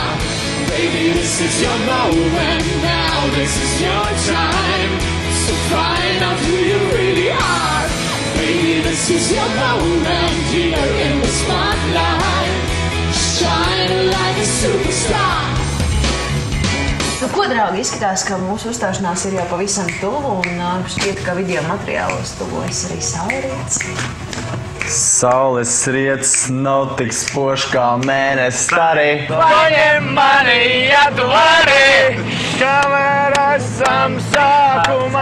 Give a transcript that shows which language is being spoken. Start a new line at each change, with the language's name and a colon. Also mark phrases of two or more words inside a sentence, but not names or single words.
English: Baby, this is your moment now, this is your time to find out who you really are. Baby, this is your moment here in the spotlight, shining like a superstar.
Latvian: Nu, ko, draugi, izskatās, ka mūsu uzstāšanās ir jau pavisam tuvu, un šķiet, ka video materiālos tuvojas arī saulrietis. Saules riets nav tik spožs kā mēnesis starī. Paņem mani, ja tu vari, kamēr esam sākumā.